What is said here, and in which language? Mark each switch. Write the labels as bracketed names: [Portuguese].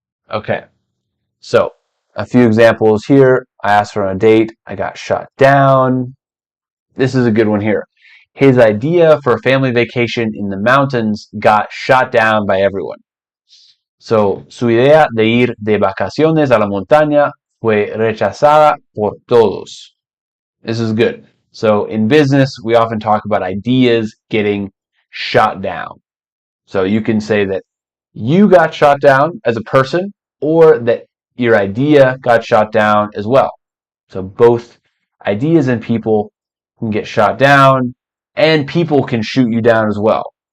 [English] Okay, so a few examples here. I asked for a date. I got shot down. This is a good one here. His idea for a family vacation in the mountains got shot down by everyone. [Spanish] So, su idea de ir de vacaciones a la montaña fue rechazada por todos. [English] This is good. So, in business, we often talk about ideas getting shot down. So, you can say that you got shot down as a person, or that your idea got shot down as well. So, both ideas and people can get shot down, and people can shoot you down as well.